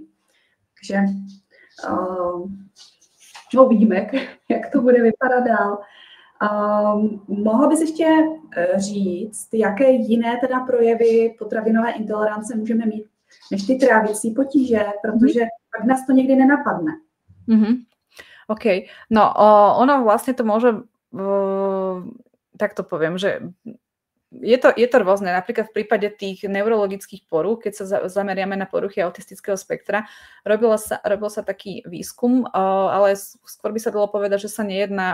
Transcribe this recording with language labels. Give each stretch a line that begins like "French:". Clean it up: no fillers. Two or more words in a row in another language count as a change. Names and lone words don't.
Czech: Takže uvidíme, jak to bude vypadat dál. Mohla bys ještě říct, jaké jiné teda projevy potravinové intolerance můžeme mít než ty trávicí potíže, protože pak nás to někdy nenapadne. OK. No,
Slovak: ono vlastne to môže, tak to poviem, že je to rôzne. Napríklad v prípade tých neurologických porúch, keď sa zameriame na poruchy autistického spektra, robil sa taký výskum, ale skôr by sa dalo povedať, že sa nejedná